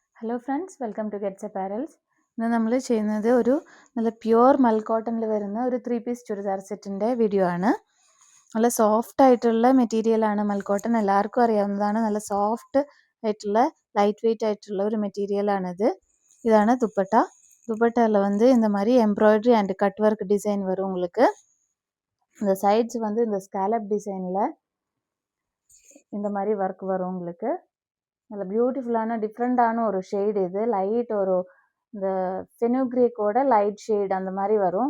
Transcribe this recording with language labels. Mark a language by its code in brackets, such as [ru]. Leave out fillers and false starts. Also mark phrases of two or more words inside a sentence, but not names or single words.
[en] Hello friends, welcome to Gets Apparels. [ml] ഇന്ന് നമ്മൾ ചെയ്യുന്നത് ഒരു നല്ല പ്യുവർ മൽ കോട്ടണിൽ വരുന്ന ഒരു 3 പീസ് ചുരിദാർ സെറ്റിൻ്റെ വീഡിയോ ആണ്. നല്ല സോഫ്റ്റ് ആയിട്ടുള്ള മെറ്റീരിയലാണ് മൽ കോട്ടൺ. എല്ലാവർക്കും അറിയാവുന്നതാണ്. നല്ല സോഫ്റ്റ് ആയിട്ടുള്ള [en] light weight [ml] ആയിട്ടുള്ള ഒരു മെറ്റീരിയലാണിത്. [ta] இதான துப்பட்டா. துப்பட்டாவில் வந்து இந்த மாதிரி [en] embroidery and cut work design [ta] வரும். உங்களுக்கு இந்த சைட்ஸ் வந்து இந்த ஸ்கேலப் டிசைனில் இந்த மாதிரி ஒர்க் வரும். உங்களுக்கு நல்ல பியூட்டிஃபுல்லான டிஃப்ரெண்ட்டான ஒரு ஷேடு. இது லைட் ஒரு இந்த ஃபெனுக்ரீக்கோட [en] light shade [ta] அந்த மாதிரி வரும்.